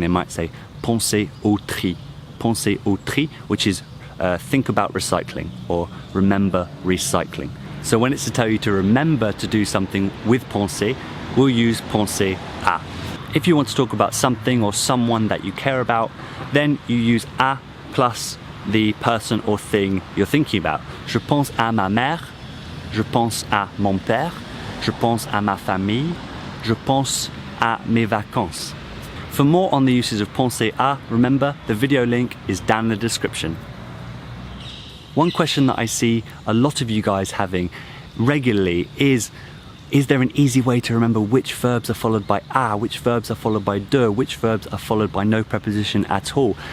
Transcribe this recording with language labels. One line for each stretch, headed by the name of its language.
English: They might say
French: penser au tri, penser au tri,
English: which is think about recycling, or remember recycling. So when it's to tell you to remember to do something with penser, we'll use penser à. If you want to talk about something or someone that you care about, then you use à plus the person or thing you're thinking about.
French: Je pense à ma mère, je pense à mon père, je pense à ma famille, je pense à mes vacances.
English: For more on the uses of penser à, remember the video link is down in the description. One question that I see a lot of you guys having regularly is there an easy way to remember which verbs are followed by à, which verbs are followed by de, which verbs are followed by no preposition at all?